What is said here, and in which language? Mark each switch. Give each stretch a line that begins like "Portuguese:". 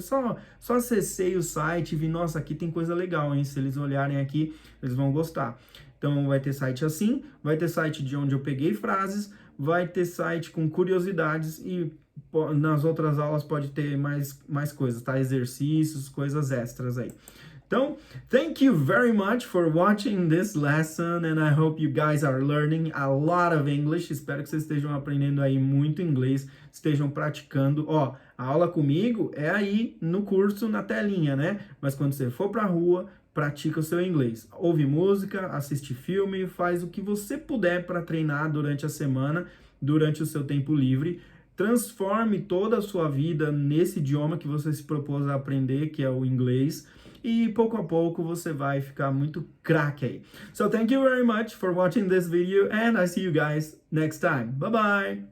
Portuguese: Só acessei o site e vi, nossa, aqui tem coisa legal, hein? Se eles olharem aqui, eles vão gostar. Então, vai ter site assim, vai ter site de onde eu peguei frases, vai ter site com curiosidades e nas outras aulas pode ter mais coisas, tá? Exercícios, coisas extras aí.
English: Então, thank you very much for watching this lesson and I hope you guys are learning a lot of English.
Portuguese: Espero que vocês estejam aprendendo aí muito inglês, estejam praticando. Ó, a aula comigo é aí no curso, na telinha, né? Mas quando você for pra rua, pratica o seu inglês. Ouve música, assiste filme, faz o que você puder para treinar durante a semana, durante o seu tempo livre. Transforme toda a sua vida nesse idioma que você se propôs a aprender, que é o inglês. E pouco a pouco você vai ficar muito craque aí.
English: So thank you very much for watching this video and I see you guys next time. Bye bye!